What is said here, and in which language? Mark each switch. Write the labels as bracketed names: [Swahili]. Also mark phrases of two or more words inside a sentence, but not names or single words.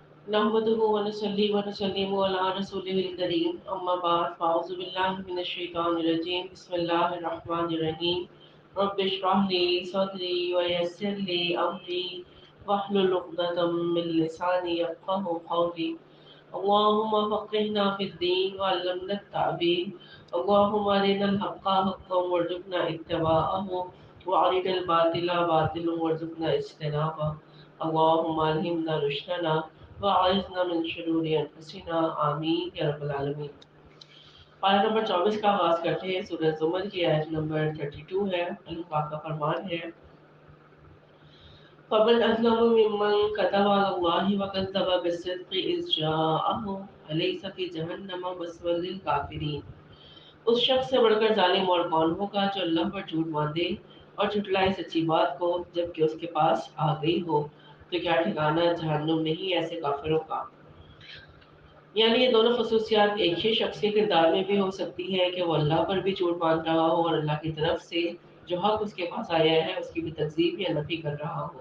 [Arabic] نحمده ونصلي ونسلم على رسوله الكريم أما بعد فأعوذ بالله من الشيطان الرجيم بسم الله الرحمن الرحيم رب اشرح لي صدري ويسر لي أمري واحلل عقدة من لساني يفقهوا قولي اللهم فقهنا في الدين وعلمنا التأويل اللهم أرنا الحق حقا وارزقنا اتباعه وأرنا الباطل باطلا وارزقنا اجتنابه اللهم ألهمنا رشدنا وأعذنا من شرور أنفسنا آمين يا رب العالمين. [Urdu] پارہ نمبر 24 کا آغاز کرتے ہیں۔ سورہ زمر کی آیت نمبر 32 ہے. اللہ پاک کا فرمان ہے, [Arabic] فمن أظلم ممن كذب على الله وكذب بالصدق إذ جاءه أليس في جهنم مثوى للكافرين. [Urdu] اس شخص سے بڑھ کر ظالم اور کون ہوگا جو اللہ پر جھوٹ باندھے اور جھٹلائے سچی بات کو جبکہ اس کے پاس آ گئی ہو، تو کیا ٹھکانہ جہنم نہیں ایسے کافروں کا. یعنی یہ دونوں خصوصیات ایک ہی شخص کے کردار میں بھی ہو سکتی ہے کہ وہ اللہ پر بھی جھوٹ باندھ رہا ہو اور اللہ کی طرف سے جو حق اس کے پاس آیا ہے اس کی بھی تکذیب یا نفی کر رہا ہو.